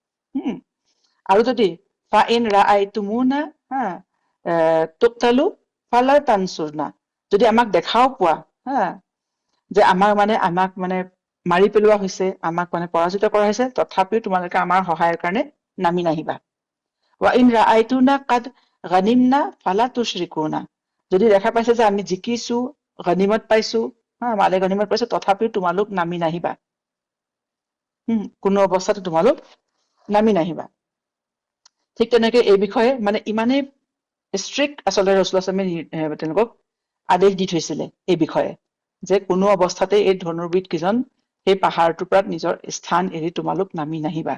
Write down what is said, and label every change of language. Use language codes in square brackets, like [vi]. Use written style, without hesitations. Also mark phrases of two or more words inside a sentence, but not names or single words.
[as] আৰু যদি [ar] فإن رأيتمونا نقتل فلا تنصرونا, [as] যদি আমাক দেখাও পোৱা যে আমাক মানে মাৰি পেলোৱা হৈছে, আমাক মানে পৰাজিত কৰা হৈছে, তথাপিও তোমালোকে আমাৰ সহায়ৰ কাৰণে নামি নাহিবা। [ar] و إن رأيتمونا قد غنمنا فلا تشركونا, [as] যদি দেখা পাইছে যে আমি জিকিছো, গনিমত পাইছো, মালে গনিমত পাইছো, তথাপিও তোমালোক নামি নাহিবা, কোনো অৱস্থাতে তোমালোক নামি নাহিবা। ঠিক তেনেকে এই বিষয়ে মানে ইমানেই ষ্ট্ৰিক্ট আচলতে ৰাসূলুল্লাহ তেওঁলোকক আদেশ দি থৈছিলে এই বিষয়ে, যে কোনো অৱস্থাতে এই ধনুৰ্বিদ কেইজন সেই পাহাৰটোৰ পৰা নিজৰ স্থান এৰি তোমালোক নামি নাহিবা।